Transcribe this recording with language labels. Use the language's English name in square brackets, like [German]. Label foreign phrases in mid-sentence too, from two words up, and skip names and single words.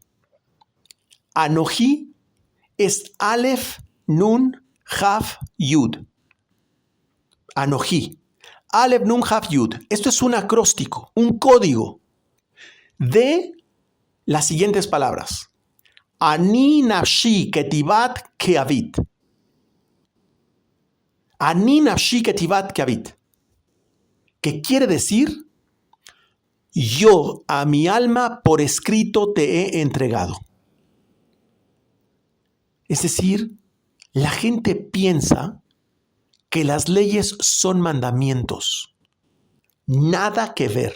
[Spanish] Anoji es Aleph, Nun, Jaf, Yud. Anoji. Aleph, Nun, Jaf, Yud. Esto es un acróstico, un código de las siguientes palabras. [Aramaic] אנא נפשי כתבית יהבית. אנא נפשי כתבית יהבית. [Spanish] ¿Qué quiere decir? yo a mi alma por escrito te he entregado. Es decir, la gente piensa que las leyes son mandamientos. Nada que ver.